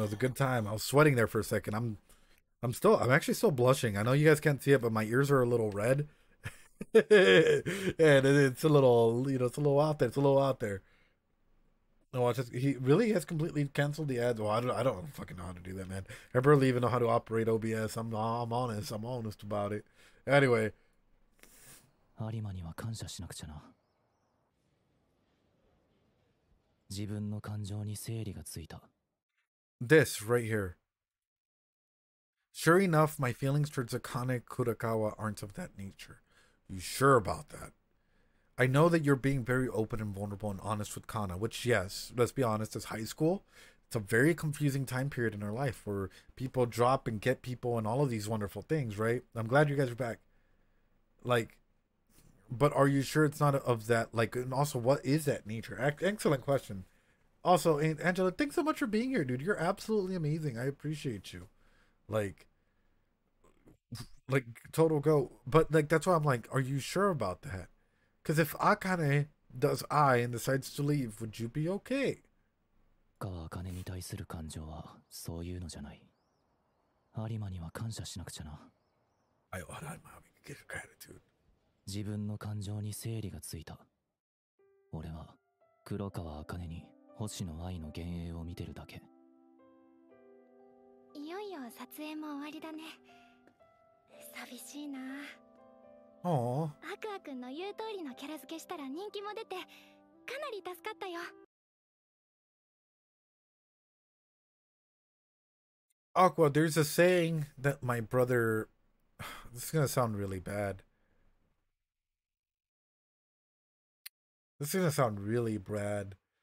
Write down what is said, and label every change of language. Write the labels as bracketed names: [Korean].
[English] I was sweating there for a second. I'm actually still blushing. I know you guys can't see it, but my ears are a little red. And it's a little, it's a little out there. No, watch this. He really has completely canceled the ads. Well, I don't fucking know how to do that, man. I barely even know how to operate OBS. I'm honest about it. Anyway. [Japanese] 有馬には感謝しなくちゃな。自分の感情に整理がついた。 [English] This right here. Sure enough, my feelings towards Akane Kurakawa aren't of that nature. You sure about that? I know that you're being very open and vulnerable and honest with Kana, which, yes, let's be honest, is high school. It's a very confusing time period in our life where people drop and get people and all of these wonderful things, right? I'm glad you guys are back. Like, but are you sure it's not of that, like, and also, what is that nature? Excellent question. Also, Angela, thanks so much for being here, dude. You're absolutely amazing. I appreciate you. Like total go. But like that's why I'm like, are you sure about that? Because if Akane does and decides to leave, would you be okay? [Japanese] 川茜に対する感情はそういうのじゃない。有馬には感謝しなくちゃな。 [English] I ought to give gratitude. [Japanese] 自分の感情に整理がついた。俺は黒川茜に星の愛の幻影を見てるだけ。いよいよ撮影も終わりだね。寂しいな。 [English] Aww. [Japanese] アクアくんの言う通りのキャラ付けしたら人気も出てかなり助かったよ。 [English] Aqua, there's a saying that my brother. This is gonna sound really bad. This is gonna sound really bad.